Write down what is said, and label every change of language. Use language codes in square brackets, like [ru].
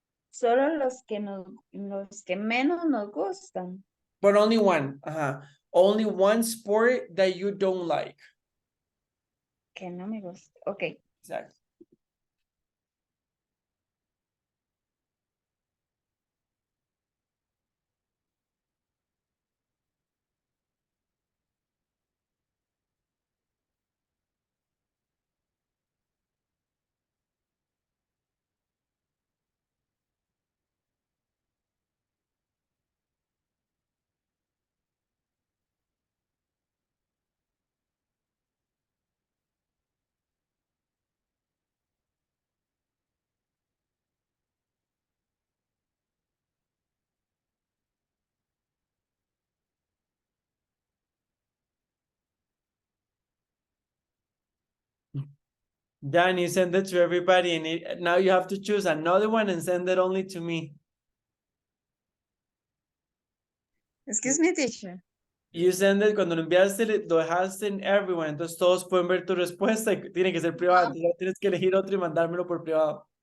[es] solo los que menos nos gustan. [en] But only one. Only one sport that you don't like. [es] Que no me gusta. Okay. [en] Exactly. Danny, send it to everybody, and now you have to choose another one and send it only to me. Excuse me, teacher. You send it, [es] cuando lo enviaste, lo dejaste en everyone, entonces todos pueden ver tu respuesta y tiene que ser privada, entonces ya tienes que elegir otro y mandármelo por privado.